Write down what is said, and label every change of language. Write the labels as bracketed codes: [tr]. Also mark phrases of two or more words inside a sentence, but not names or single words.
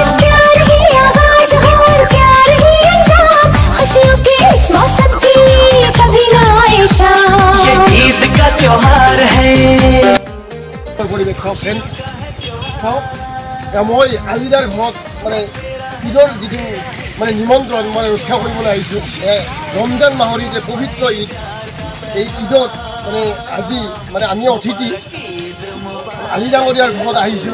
[hi] प्यार ही आवाज हो और प्यार ही अंजाम, खुशियों के इस मौसम की कभी ना आए शाम। ये ईद का त्योहार है। [as] পৰিৱেশ চাওক ফ্ৰেণ্ডছ, চাওক মই আজিদাৰ ঘৰত মানে ঈদৰ যিটো মানে নিমন্ত্ৰণ মানে ৰক্ষা কৰিবলৈ আহিছোঁ। ৰমজান মাহৰ যে পবিত্ৰ ঈদ, এই ঈদত মানে আজি মানে আমি অতিথি আলি ডাঙৰীয়াৰ ঘৰত আহিছোঁ।